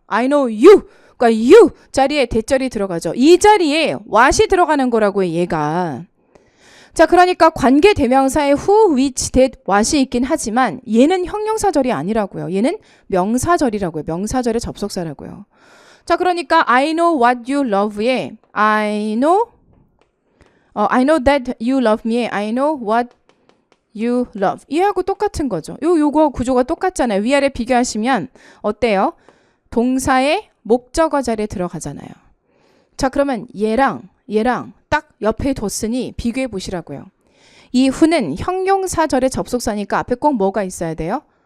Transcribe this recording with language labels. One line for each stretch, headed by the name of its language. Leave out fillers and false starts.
English: I know you.
Korean: 그러니까 you 자리에 대절이 들어가죠. 이 자리에 what이 들어가는 거라고요, 얘가. 자, 그러니까 관계대명사에 who, which, that, what이 있긴 하지만 얘는 형용사절이 아니라고요. 얘는 명사절이라고요. 명사절의 접속사라고요. 자, 그러니까
English: I know what you love에 I know that you love me. I know what you love.
Korean: 얘하고 똑같은 거죠. 요거 구조가 똑같잖아요. 위아래 비교하시면 어때요? 동사의 목적어 자리에 들어가잖아요. 자, 그러면 얘랑 딱 옆에 뒀으니 비교해 보시라고요. 이 who는 형용사절의 접속사니까 앞에 꼭 뭐가 있어야 돼요?